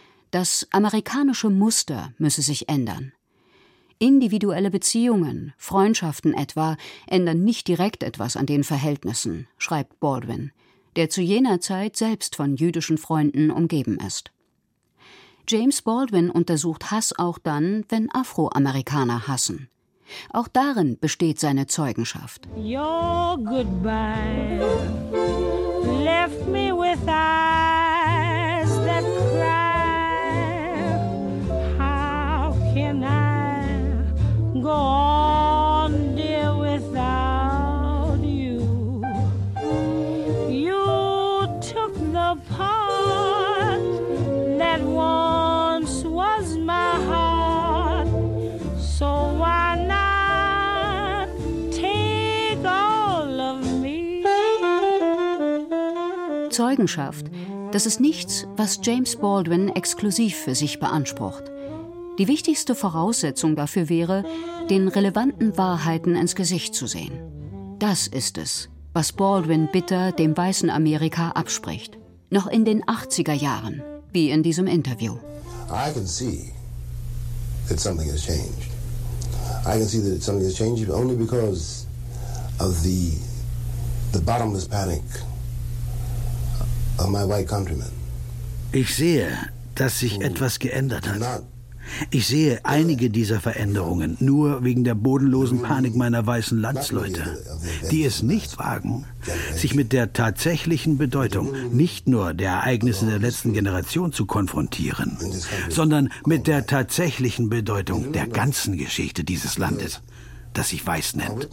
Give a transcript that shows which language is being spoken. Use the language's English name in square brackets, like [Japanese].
[German] Das amerikanische Muster müsse sich ändern. Individuelle Beziehungen, Freundschaften etwa, ändern nicht direkt etwas an den Verhältnissen, schreibt Baldwin, der zu jener Zeit selbst von jüdischen Freunden umgeben ist. James Baldwin untersucht Hass auch dann, wenn Afroamerikaner hassen. Auch darin besteht seine Zeugenschaft. [English] Your goodbye left me with eyes that cry. How can I go on, dear, without you? You took the part that once was my heart. So why? [German] Zeugenschaft, das ist nichts, was James Baldwin exklusiv für sich beansprucht. Die wichtigste Voraussetzung dafür wäre, den relevanten Wahrheiten ins Gesicht zu sehen. Das ist es, was Baldwin bitter dem weißen Amerika abspricht. Noch in den 80er Jahren, wie in diesem Interview. [English] I can see that something has changed. I can see that something has changed only because of the bottomless panic of my white countrymen. [German] Ich sehe, dass sich etwas geändert hat. Ich sehe einige dieser Veränderungen nur wegen der bodenlosen Panik meiner weißen Landsleute, die es nicht wagen, sich mit der tatsächlichen Bedeutung nicht nur der Ereignisse der letzten Generation zu konfrontieren, sondern mit der tatsächlichen Bedeutung der ganzen Geschichte dieses Landes, das sich weiß nennt.